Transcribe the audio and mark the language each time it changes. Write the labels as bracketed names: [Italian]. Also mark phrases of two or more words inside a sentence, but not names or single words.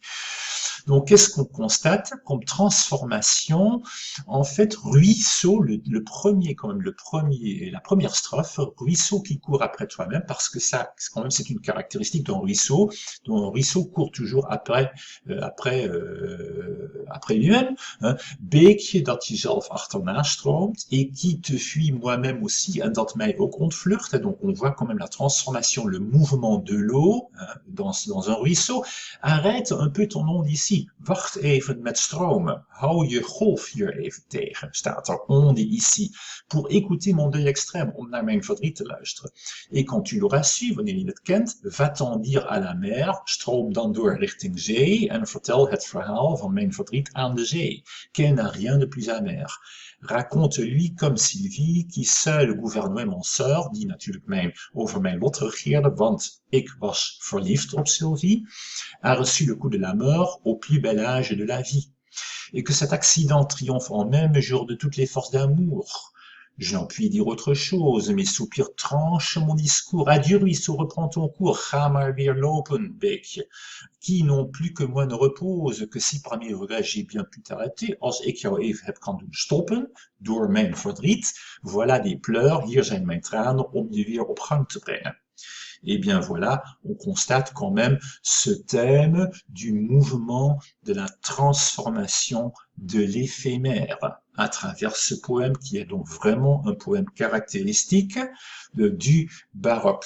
[French] Donc, qu'est-ce qu'on constate comme transformation? En fait, ruisseau, le premier, quand même, la première strophe, ruisseau qui court après toi-même, parce que ça, quand même, c'est une caractéristique d'un ruisseau, dont un ruisseau court toujours après après lui-même, hein, [Dutch] beekje dat je zelf achterna stroomt, [French] et qui te fuit moi-même aussi, [Dutch] en dat mij ook ontvlucht. [French] Donc on voit quand même la transformation, le mouvement de l'eau, hein, dans un ruisseau. Arrête un peu ton onde ici. [Dutch] Wacht even met stromen. Hou je golf hier even tegen, staat er [French] onde ici. Pour écouter mon deuil extrême, [Dutch] om naar mijn verdriet te luisteren. [French] Et quand tu l'auras su, [Dutch] wanneer je het kent, [French] va-t'en dire à la mer, [Dutch] stroom dan door richting zee en vertel het verhaal van mijn verdriet aan de zee. [French] Qu'elle n'a rien de plus amer. Raconte-lui comme Sylvie, qui seul gouvernait mon sort, [Dutch] die natuurlijk over mijn lot regeerde, want ik was verliefd op Sylvie, [French] a reçu le coup de la mort au plus bel âge de la vie. Et que cet accident triomphe en même jour de toutes les forces d'amour. Je n'en puis dire autre chose, mes soupirs tranchent mon discours. Adieu ruisseau, reprends ton cours, [Dutch] ga maar weer lopen, beekje. [French] Qui non plus que moi ne repose, que si par mes regrets j'ai bien pu t'arrêter, [Dutch] als ik jou even heb kan doen stoppen, door mijn verdriet, [French] voilà des pleurs, [Dutch] hier zijn mijn tranen, om je weer op gang te brengen. [French] Eh bien voilà, on constate quand même ce thème du mouvement de la transformation de l'éphémère à travers ce poème qui est donc vraiment un poème caractéristique du baroque.